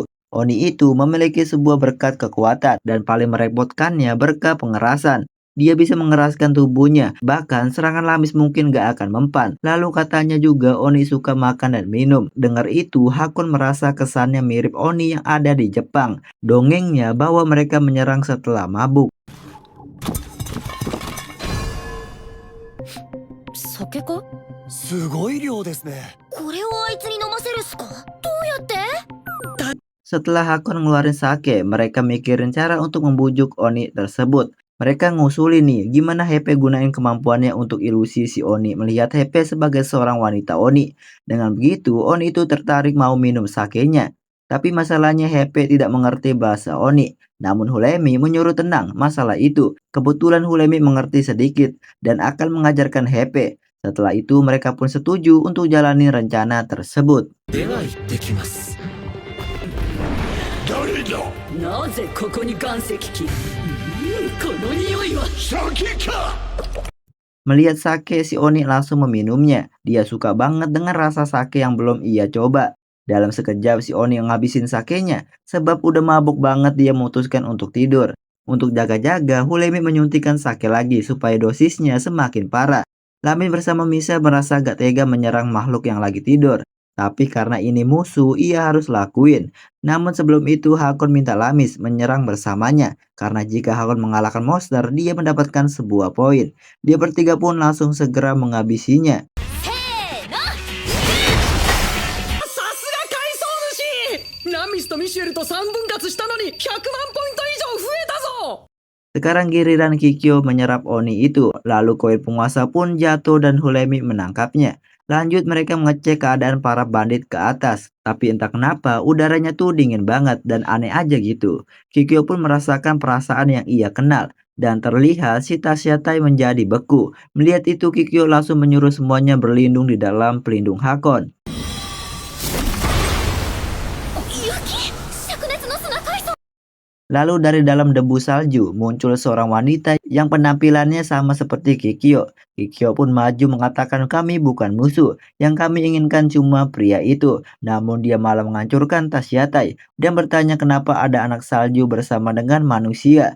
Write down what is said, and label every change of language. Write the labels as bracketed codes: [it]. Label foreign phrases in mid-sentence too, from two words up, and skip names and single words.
[id] Oni itu memiliki sebuah berkat kekuatan dan paling merepotkannya berkat pengerasan. Dia bisa mengeraskan tubuhnya, bahkan serangan Lamis mungkin gak akan mempan. Lalu katanya juga Oni suka makan dan minum. Dengar itu, Hakon merasa kesannya mirip Oni yang ada di Jepang. Dongengnya bahwa mereka menyerang setelah mabuk. [ja] 酒かすごい量ですね。これをあいつに飲ませるっすか？どうやって？ [id] Setelah Hakon ngeluarin sake, mereka mikirin cara untuk membujuk Oni tersebut. Mereka ngusulin nih, gimana HP gunain kemampuannya untuk ilusi si Oni melihat HP sebagai seorang wanita Oni. Dengan begitu, Oni itu tertarik mau minum sakenya. Tapi masalahnya HP tidak mengerti bahasa Oni. Namun Hulemi menyuruh tenang masalah itu. Kebetulan Hulemi mengerti sedikit dan akan mengajarkan HP. Setelah itu mereka pun setuju untuk jalani rencana tersebut. [ja] では行ってきます。誰だ？なぜここに岩石機この匂いは。酒か。 [id] Melihat sake, si Oni langsung meminumnya. Dia suka banget dengan rasa sake yang belum ia coba. Dalam sekejap si Oni ngabisin sakenya. Sebab udah mabuk banget dia memutuskan untuk tidur. Untuk jaga-jaga, Hulemi menyuntikkan sake lagi supaya dosisnya semakin parah. Lamin bersama Misa merasa gak tega menyerang makhluk yang lagi tidur. Tapi karena ini musuh, ia harus lakuin. Namun sebelum itu Hakon minta Lamis menyerang bersamanya. Karena jika Hakon mengalahkan monster, dia mendapatkan sebuah poin. Dia bertiga pun langsung segera menghabisinya. [ja] さすが回想主ラミスとミシェルと3分割したのに100万ポイント以上増えたぞ [id] Sekarang giliran Kikyo menyerap Oni itu. Lalu koin penguasa pun jatuh dan Hulemi menangkapnya. Lanjut mereka mengecek keadaan para bandit ke atas. Tapi entah kenapa udaranya tuh dingin banget dan aneh aja gitu. Kikyo pun merasakan perasaan yang ia kenal. Dan terlihat si Tasyatai menjadi beku. Melihat itu Kikyo langsung menyuruh semuanya berlindung di dalam pelindung Hakon. [ja] 雪！灼熱の砂海藻！ [id] Lalu dari dalam debu salju muncul seorang wanita yang penampilannya sama seperti Kikyo. Kikyo pun maju mengatakan kami bukan musuh, yang kami inginkan cuma pria itu. Namun dia malah menghancurkan Tasyatai dan bertanya kenapa ada anak salju bersama dengan manusia.